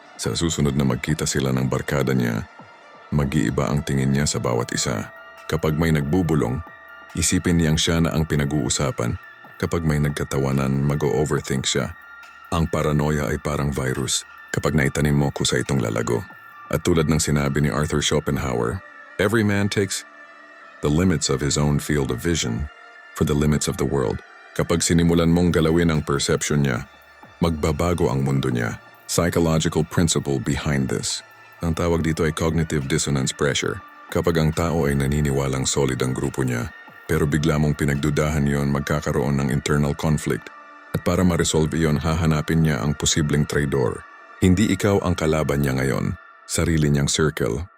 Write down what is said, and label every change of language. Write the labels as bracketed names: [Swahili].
[Filipino] Sa susunod na magkita sila ng barkada niya, mag-iiba ang tingin niya sa bawat isa. Kapag may nagbubulong, isipin niyang siya na ang pinag-uusapan. Kapag may nagkatawanan, mag-overthink siya. Ang paranoia ay parang virus. Kapag naitanim mo, kusa itong lalago. At tulad ng sinabi ni [English] Arthur Schopenhauer, every man takes the limits of his own field of vision for the limits of the world. [Filipino] Kapag sinimulan mong galawin ang perception niya, magbabago ang mundo niya. [English] Psychological principle behind this. [Filipino] Ang tawag dito ay cognitive dissonance pressure. Kapag ang tao ay naniniwalang solid ang grupo niya, pero bigla mong pinagdudahan yon, magkakaroon ng internal conflict. At para ma-resolve iyon, hahanapin niya ang posibleng traidor. Hindi ikaw ang kalaban niya ngayon, sarili niyang circle.